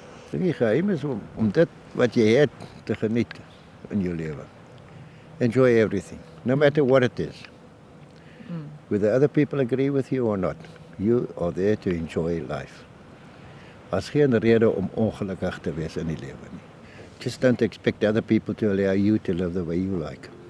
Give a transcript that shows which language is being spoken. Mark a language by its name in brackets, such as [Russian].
[Afrikaans] Die geheim is om dit wat jy het te geniet in jou lewe. [English] Enjoy everything, no matter what it is. Whether other people agree with you or not, you are there to enjoy life. [Afrikaans] As geen rede om ongelukkig te wees in die lewe nie. [English] Just don't expect other people to allow you to live the way you like.